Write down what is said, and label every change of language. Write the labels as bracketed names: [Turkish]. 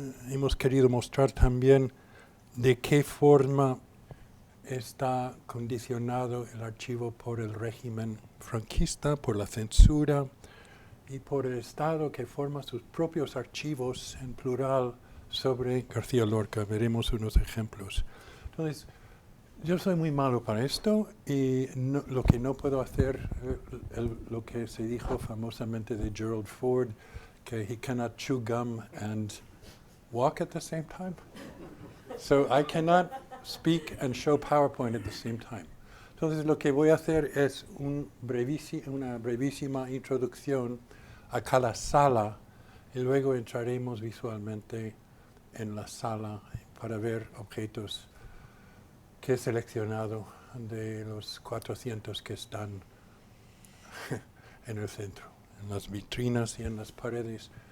[Spanish] Hemos querido mostrar también de qué forma está condicionado el archivo por el régimen franquista, por la censura y por el Estado, que forma sus propios archivos en plural sobre García Lorca. Veremos unos ejemplos. Entonces, yo soy muy malo para esto y lo que no puedo hacer, lo que se dijo famosamente de Gerald Ford, que [English] he cannot chew gum and walk at the same time. So I cannot speak and show PowerPoint at the same time. [Spanish] Entonces lo que voy a hacer es una brevísima introducción a cada sala y luego entraremos visualmente en la sala para ver objetos que he seleccionado de los 400 que están en el centro, en las vitrinas y en las paredes.